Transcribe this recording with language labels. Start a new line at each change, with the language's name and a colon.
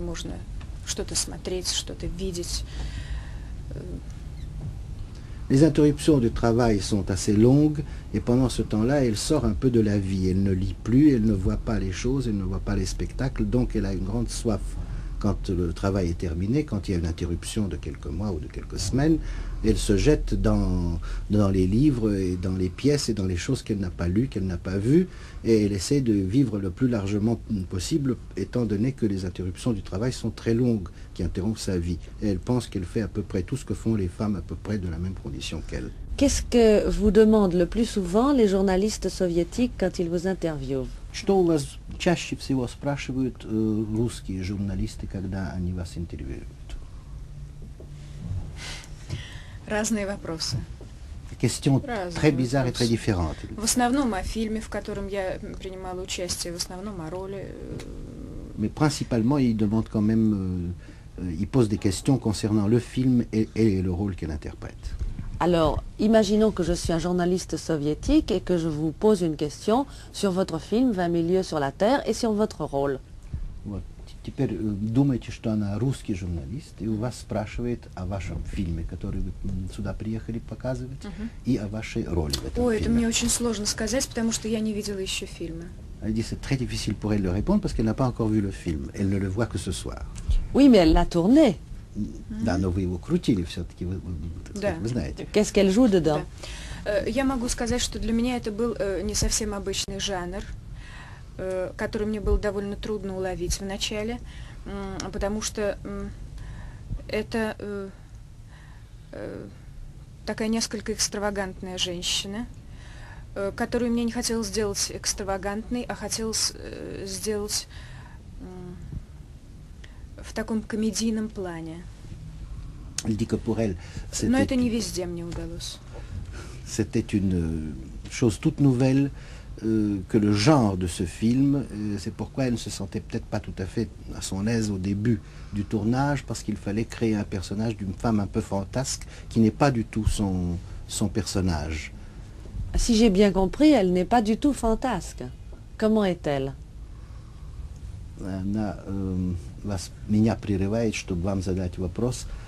Russian: Можно что-то смотреть, что-то видеть.
French: Les interruptions du travail sont assez longues et pendant ce temps-là, elle sort un peu de la vie. Elle ne lit plus, elle ne voit pas les choses, elle ne voit pas les spectacles, donc elle a une grande soif. Quand le travail est terminé, quand il y a une interruption de quelques mois ou de quelques semaines, elle se jette dans les livres et dans les pièces et dans les choses qu'elle n'a pas lues, qu'elle n'a pas vues, et elle essaie de vivre le plus largement possible, étant donné que les interruptions du travail sont très longues, qui interrompent sa vie. Et elle pense qu'elle fait à peu près tout ce que font les femmes à peu près de la même condition qu'elle. Qu'est-ce que vous demandent le plus souvent les journalistes soviétiques quand ils vous interviewent?
Russian: Что у вас чаще всего спрашивают русские журналисты, когда они вас интервьюируют? Разные вопросы.
French: Questions très bizarres et très différentes.
Russian: В основном о фильме, в котором я принимала участие, в основном о роли.
French: Mais principalement, ils demandent quand même, ils posent des questions concernant le film et le rôle qu'elle interprète. Alors, imaginons que je suis un journaliste soviétique et que je vous pose une question sur votre film 20 000 lieues sur la Terre et sur votre rôle.
Russian: Вот. Теперь думайте, что она русский журналист, и у вас спрашивает о вашем фильме, который вы сюда приехали показывать, и о вашей роли в этом Ой, фильме. это мне очень сложно сказать, потому что я не видела еще фильма.
French: Elle dit c'est très difficile pour elle de répondre parce qu'elle n'a pas encore vu le film. Elle ne le voit que ce soir. Oui, mais elle l'a tourné.
Russian: Да, но вы его крутили все-таки, вы знаете.
French: Qu'est-ce qu'elle joue dedans?
Russian: Да. Я могу сказать, что для меня это был не совсем обычный жанр, который мне было довольно трудно уловить в начале, потому что это такая несколько экстравагантная женщина, которую мне не хотелось сделать экстравагантной, а хотелось сделать в таком комедийном плане. Но это не везде мне удалось.
French: C'était une chose toute nouvelle que le genre de ce film. C'est pourquoi elle ne se sentait peut-être pas tout à fait à son aise au début du tournage, parce qu'il fallait créer un personnage d'une femme un peu fantasque qui n'est pas du tout son personnage. Si j'ai bien compris, elle n'est pas du tout fantasque. Comment est-elle?
Russian: Она меня прерывает, чтобы вам задать вопрос.